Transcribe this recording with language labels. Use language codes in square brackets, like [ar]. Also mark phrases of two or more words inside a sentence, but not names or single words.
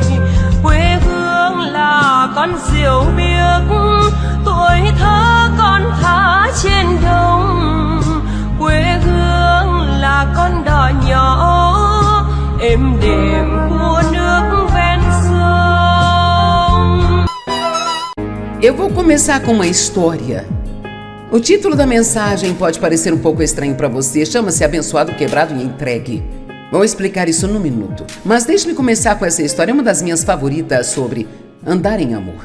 [vi] Quê hương là con diều biếc, tuổi thơ con thả trên đồng. Quê hương là con đò nhỏ êm đềm của nước ven sông. [pt] Eu vou começar com uma história. O título da mensagem pode parecer um pouco estranho para você, chama-se Abençoado, Quebrado e Entregue. Vou explicar isso num minuto, mas deixe-me começar com essa história, uma das minhas favoritas, sobre andar em amor.